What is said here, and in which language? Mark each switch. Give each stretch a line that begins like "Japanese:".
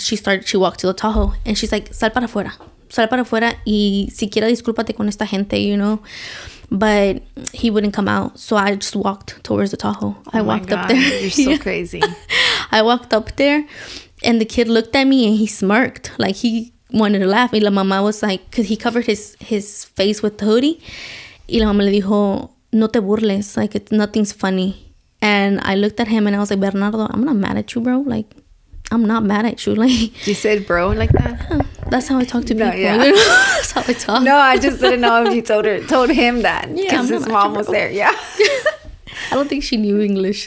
English: She walked to the Tahoe, and she's like,
Spanish: sal para afuera y siquiera discúlpate con esta gente,
English: you know. But he wouldn't come out, so I just walked towards the Tahoe. I walked up there. You're so crazy. I walked up there, and the kid looked at me, and he smirked. Like, he wanted to laugh.
Spanish: Y la mamá
English: was like, because he covered his face with the hoodie.
Spanish: Y la mamá le dijo, no te burles.
English: Like, nothing's funny. And I looked at him, and I was like, Bernardo, I'm not mad at you, bro. Like, I'm not mad at you. Like, you said bro like that? Yeah, that's how I talk to people. Yeah. That's how I talk. No, I just didn't know if you told him that. Because his mom was there. Yeah. I don't think she knew English.